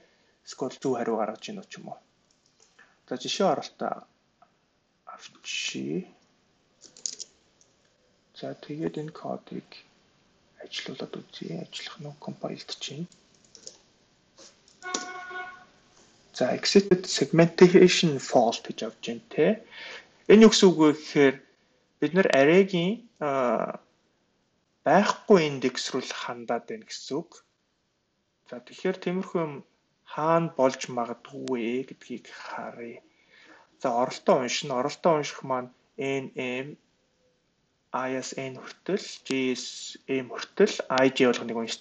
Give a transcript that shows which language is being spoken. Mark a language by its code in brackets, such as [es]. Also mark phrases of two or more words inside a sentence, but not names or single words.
[mn] Эсвэл зөв хариу гаргаж ийн үү ч юм уу. За жишээ оролтоо авчи. За тэгээд энэ кодыг ажилуулад үзье. Ажиллах нь compiled чинь. За [en] exited segmentation fault [mn] гэж авч байна те. Энэ юу гэсэн үг вэ гэхээр бид нэр array-гийн байхгүй индекс руу хандаад байна гэсэн үг. За тэгэхээр тиймэрхүү юм хаана болж магадгүй гэдгийг харъя. За оролтоо уншина. Оролтоо унших маань nm I-аас n хүртэл j-с m хүртэл ij болгоныг уншицсан.